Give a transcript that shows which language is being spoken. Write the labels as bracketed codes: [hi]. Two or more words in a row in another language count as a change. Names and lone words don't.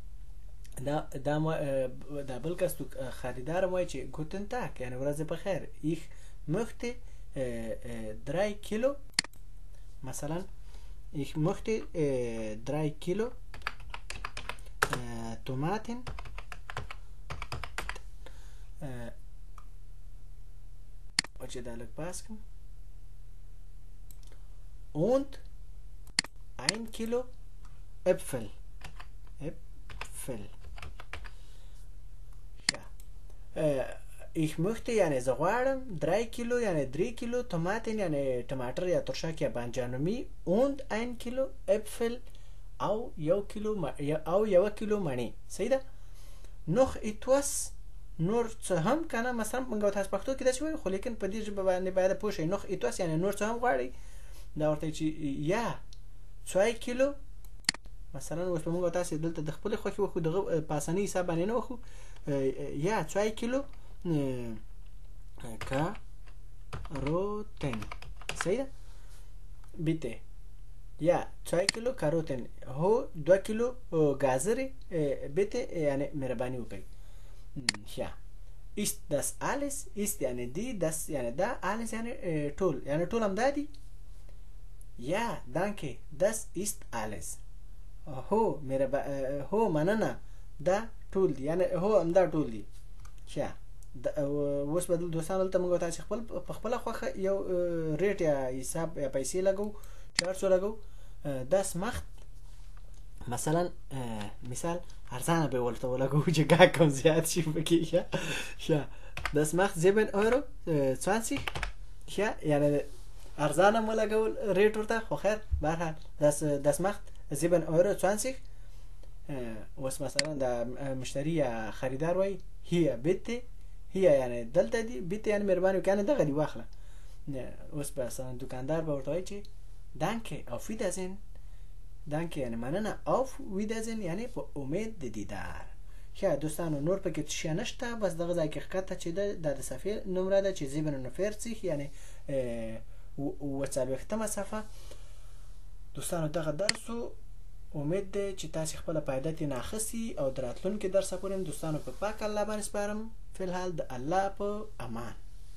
[ps] دا بل کس تو خریدار وایي چې [de] Guten Tag [ps] یعنی ورځ دې په خیر [de] ich möchte 3 Kilo [ps] مثلا [de] ich möchte 3 Kilo Tomaten [ps] چې دا لږ پاس کړم [de] und 1 Kilo Äpfel ich möchte [ps] یعنی زه غواړم 3 کیلو یعنی 3 کیلو tomaten یعنی ټماټر یا ترشک یا بانجانومی [de] und 1 کیلو Äpfel [ps] او 1 کیلو مڼې صحیح ده [de] noch etwas [ps] نور څه هم کنه مثلا موږ تاسو پښتو کې دا شوی خو لیکن په دې ژبه باندې باید پوه شئ [de] noch etwas [ps] یعنی نور څه هم غواړي دا ورته چې یا 2 کیلو مثلا اوس موږ تاسو دلته د خپل خوښي وخو دغه پاسنی حساب باندې نه وخو یا 2 کیلو Karoten صحیح ده bitte یا 2 کیلو کاروتن هو 2 کیلو گازری bitte یعنی مهربانی وکړئ [de] ja ist das alles ist [ps] یعنی دی das یعنی دا alles یعنی ټول هم دادی [de] ja danke das ist alles [ps] هو مننه دا ټول دی یعنی هو هم دا ټول دی ja اوس بدل دوستان دلته موږ تاسو په خپل خوخه یو ریټ یا حساب یا پیسې لګو 400 لګو [de] das macht [ps] مثلا مثال ارزانه به ولته ولګو چې ګا کوم زیات شي پکې ښه [de] das macht 7,20 [ps] ښه یعنی ارزانه ملګول ریټ ورته خو خیر بهرحال [de] das macht 7,20 [ps] اوس مثلا د مشتری یا خریدار وای [de] hier bitte hier [ps] یعنی دلته دی بیت یعنی مهرباني وکړه دغه دی واخله اوس مثلا دکاندار به ورته وایي چې [de] danke auf wiedersehen danke [ps] یعنی مننه [de] auf wiedersehen [ps] یعنی په امید د دیدار ښه دوستانو نور پکې څه نشته بس دغه ځای کې ښکته چې د صفحې نمبر ده چې 47 یعنی وڅلوېښتمه صفحه دوستانو دغه درس امید ده چې تاسو خپل فائدې نه اخلي او دراتلونکو درس پورې دوستانو په پاک الله باندې سپارم فی الحال د الله په امان